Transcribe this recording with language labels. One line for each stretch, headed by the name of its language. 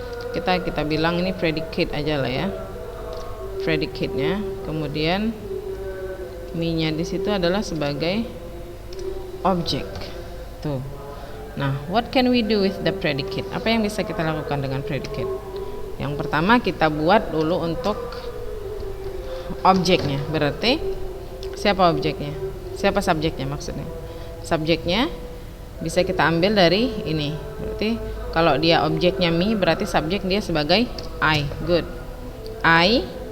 Indonesian: Kita bilang ini predicate aja lah ya, predicate-nya. Kemudian me-nya di situ adalah sebagai objek. Tuh.
English: Nah, what can we do with the predicate?
Indonesian: Apa yang bisa kita lakukan dengan predicate? Yang pertama kita buat dulu untuk objeknya. Berarti siapa objeknya? Siapa subjeknya maksudnya? Subjeknya bisa kita ambil dari ini. Berarti kalau dia objeknya me, berarti subjek dia sebagai I. Good. I.